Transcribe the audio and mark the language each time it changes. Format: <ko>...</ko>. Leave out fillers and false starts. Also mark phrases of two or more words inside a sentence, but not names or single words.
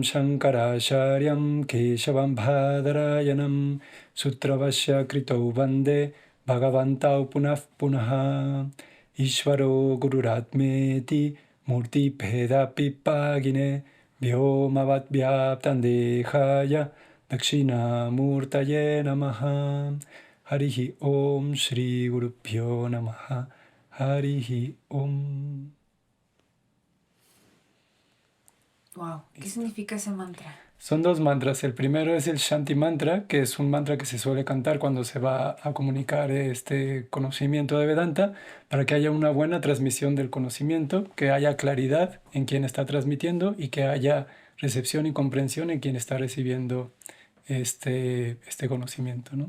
<sa>Shankaracharya Keshavam Bhadarayanam Sutravasya Krito Vande Bhagavantau Punah Punaha Ishvaro Gururatmeti Murti Bheda Pipagine Vyomavad Vyaptan Dehaya Dakshina Murtaye Namaha Harihi Om Shri Guru Pyo Namaha Harihi Om.</sa> <es>Wow, ¿qué Listo. significa ese mantra? Son dos mantras. El primero es el Shanti Mantra, que es un mantra que se suele cantar cuando se va a comunicar este conocimiento de Vedanta, para que haya una buena transmisión del conocimiento, que haya claridad en quien está transmitiendo y que haya recepción y comprensión en quien está recibiendo este conocimiento, ¿no?</es>